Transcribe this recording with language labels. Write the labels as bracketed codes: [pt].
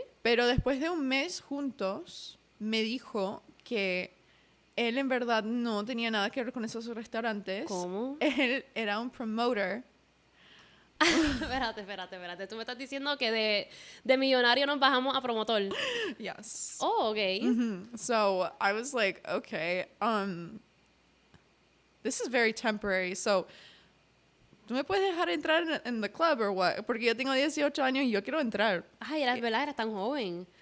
[es] Pero después de un mes juntos, me dijo que él en verdad no tenía nada que ver con esos restaurantes. ¿Cómo? Él era un promoter. Espérate. Tú me estás diciendo que de millonario nos bajamos a promotor. [en] Yes. Oh, ok. So I was like, okay, this is very temporary. [es] So, ¿tú me puedes dejar entrar en [en] the club or what? [es] Porque yo tengo 18 años y yo quiero entrar. Ay, verdad, eras tan joven.